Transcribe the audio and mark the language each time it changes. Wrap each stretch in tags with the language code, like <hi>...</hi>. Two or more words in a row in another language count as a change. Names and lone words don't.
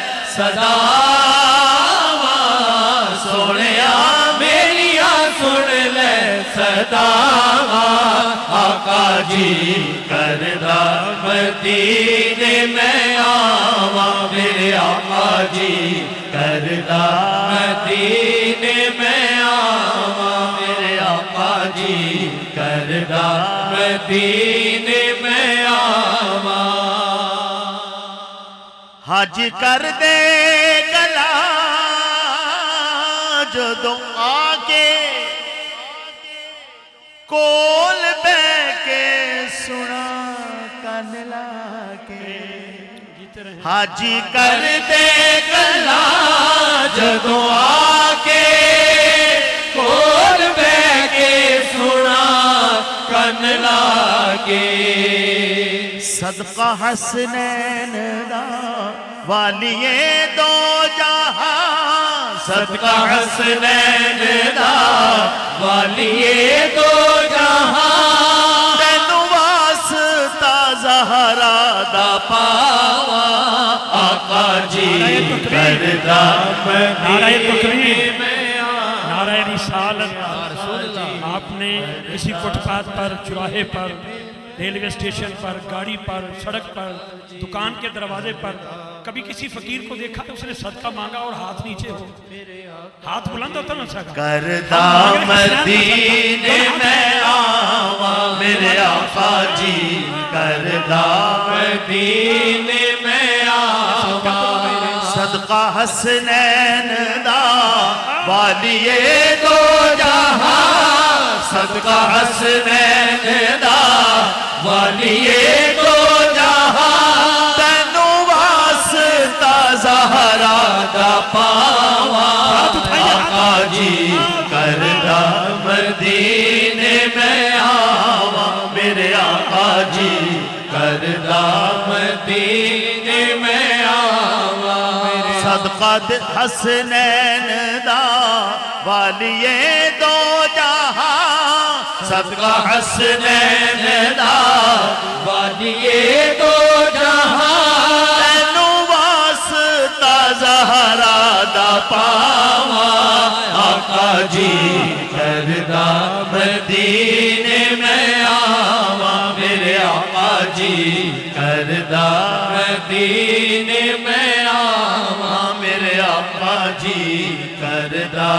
<pa>صداواں، سونیا میریا سن لے صداواں، آقا جی کردا مدینے میں آواں، میرے آقا جی کردا مدینے میں آواں، میرے آقا جی کردا مدینے میں آواں، حج کر دے گلا جدوں آگے کول بے کے سنا کن لاگے، حج کر دے گلا جدوں آگے کول بے کے سنا کن لاگے، صدقہ حسنین دا والیے دو جہاں، صدقہ حسنین دا والیے دو جہاں، تینوں واسطہ زہرا دا پاواں، آقا جی کردا مدینے میں آواں،</pa> <ur>نعرہ رسالت، آپ نے کسی فٹ پاتھ پر، چوراہے پر، ریلوے اسٹیشن پر، گاڑی پر، سڑک پر، دکان کے دروازے پر کبھی کسی فقیر کو دیکھا تو اس نے صدقہ مانگا اور ہاتھ نیچے ہو، ہاتھ بلند ہوتا نہ سکا،</ur> <pa>کردا مدینے میں آواں، میرے آقا جی کردا مدینے میں آواں، صدقہ حسنین دا والیے دو جہاں، صدقہ حسنین دا والیے دو جہاں، تینوں واسطہ زہرا دا پاواں، آقا جی کردا مدینے میں آواں، میرے آقا جی کردا مدینے میں آواں، صدقہ حسنین دا والیے دو جہاں، صدقہ حسنین دا والیے دو جہاں، تینوں واسطہ زہرا دا پاواں، آقا جی کردا مدینے میں آواں، میرے آقا جی کردا مدینے میں آواں، میرے آقا جی کر کردا</pa>